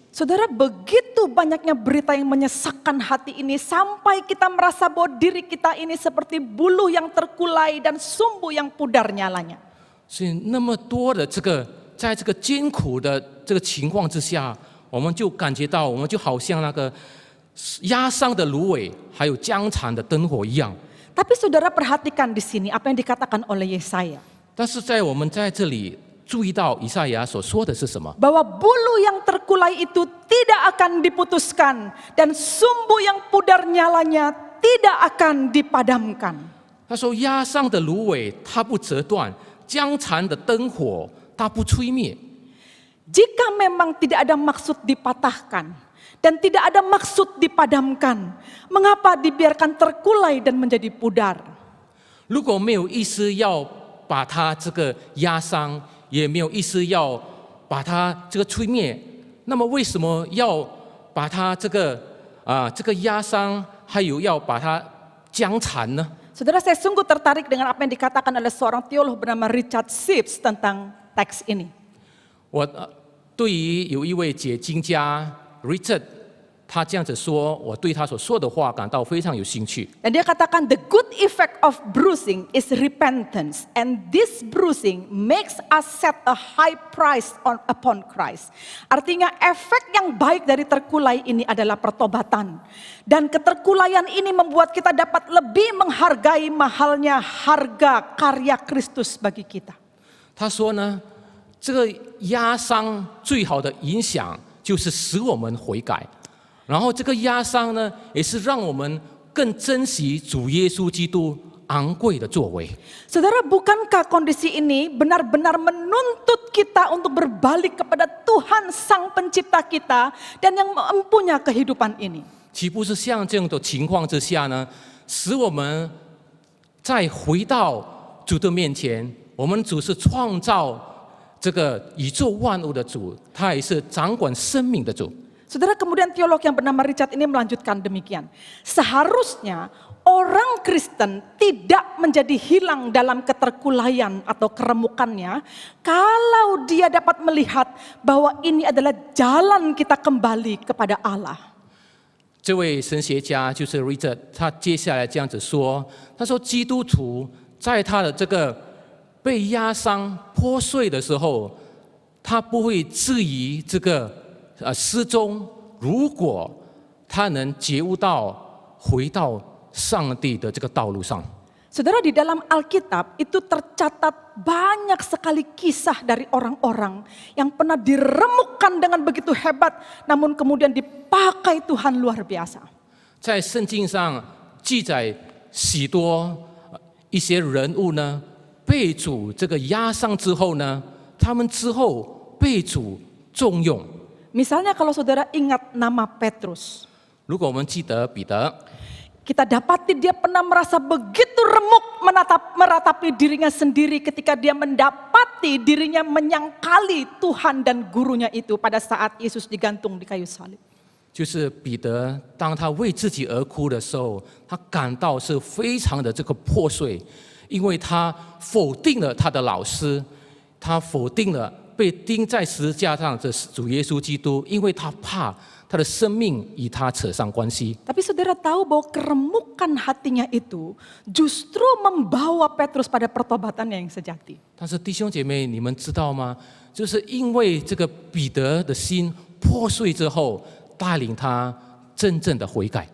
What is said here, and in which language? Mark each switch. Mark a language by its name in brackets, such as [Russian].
[Indonesian] Saudara, begitu banyaknya berita yang menyesakkan hati ini sampai kita merasa bahwa diri kita ini seperti buluh yang terkulai dan sumbu yang pudar nyalanya. [Chinese] 所以那么多的在这个艰苦的这个情况之下，我们就感觉到，我们就好像那个压伤的芦苇，还有僵残的灯火一样。 [Indonesian] Tapi saudara perhatikan di sini apa yang dikatakan oleh Yesaya. [Chinese] 但是我们在这里注意到以赛亚所说的是什么？ [Indonesian] Bahwa bulu yang terkulai itu tidak akan diputuskan dan sumbu yang pudar nyalanya tidak akan dipadamkan. [Chinese] 他说：“压伤的芦苇它不折断，僵残的灯火它不吹灭。 [Indonesian] Jika memang tidak ada maksud dipatahkan dan tidak ada maksud dipadamkan, mengapa dibiarkan terkulai dan menjadi pudar? [Chinese] 如果没有意思要把它这个压伤，也没有意思要把它这个吹灭，那么为什么要把它这个压伤，还有要把它僵残呢？” [Indonesian] Saudara, saya sungguh tertarik dengan apa yang dikatakan oleh seorang teolog bernama Richard Sibbes tentang teks ini. [Chinese] 我对于有一位解经家 Richard 他这样子说，我对他所说的话感到非常有兴趣。 [Indonesian] Dan dia katakan [English] the good effect of bruising is repentance, and this bruising makes us set a high price upon Christ. [Indonesian] Artinya efek yang baik dari terkulai ini adalah pertobatan. Dan keterkulaian ini membuat kita dapat lebih menghargai mahalnya harga karya Kristus bagi kita. [Chinese] 他说呢，这个压伤最好的影响就是使我们悔改。然后这个压伤呢，也是让我们更珍惜主耶稣基督昂贵的作为。 [Indonesian] Saudara, bukankah kondisi ini benar-benar menuntut kita untuk berbalik kepada Tuhan Sang Pencipta kita dan yang mempunyai kehidupan ini? [Chinese] 岂不是像这样的情况之下呢，使我们再回到主的面前？我们主是创造这个宇宙万物的主，他也是掌管生命的主。 [Indonesian] Saudara, kemudian teolog yang bernama Richard ini melanjutkan demikian. Seharusnya orang Kristen tidak menjadi hilang dalam keterkulaian atau keremukannya kalau dia dapat melihat bahwa ini adalah jalan kita kembali kepada Allah. [Chinese] 这位神学家就是 Richard， 他接下来这样子说：“他说，基督徒在他的这个被压伤、破碎的时候，他不会质疑这个失踪。如果他能觉悟到回到上帝的这个道路上。” [Indonesian] Saudara, di dalam Alkitab itu tercatat banyak sekali kisah dari orang-orang yang pernah diremukkan dengan begitu hebat, namun kemudian dipakai Tuhan luar biasa. [Chinese] 在圣经上记载许多一些人物呢，被主这个压伤之后呢，他们之后被主重用。 [Indonesian] Misalnya kalau saudara ingat nama Petrus. [Chinese] 如果我们记得彼得， [Indonesian] Kita dapati dia pernah merasa begitu remuk meratapi dirinya sendiri ketika dia mendapati dirinya menyangkali Tuhan dan gurunya itu pada saat Yesus digantung di kayu salib. [Chinese] 就是彼得，当他为自己而哭的时候，他感到是非常的这个破碎，因为他否定了他的老师，他否定了被钉在十字架上的主耶稣基督，因为他怕他的生命与他扯上关系。 [Indonesian] Tapi saudara tahu bahwa keremukan hatinya itu justru membawa Petrus pada pertobatannya yang sejati. [Chinese] 但是弟兄姐妹，你们知道吗？就是因为这个彼得的心破碎之后，带领他真正的悔改。